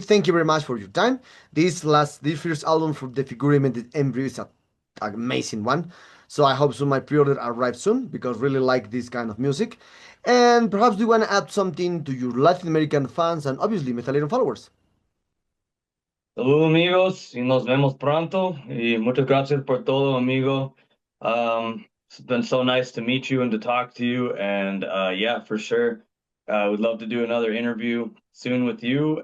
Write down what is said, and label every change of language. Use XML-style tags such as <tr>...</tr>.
<en>Thank you very much for your time. This first album from Defigurement, the Embryo, is an amazing one. So I hope so my pre-order arrives soon because really like this kind of music. And perhaps do you want to add something to your Latin American fans and obviously Metallica followers?</en> <es>Saludos amigos y nos vemos pronto. Y muchas gracias por todo, amigo.</es> <en>It's been so nice to meet you and to talk to you. And yeah, for sure, would love to do another interview soon with you.</en>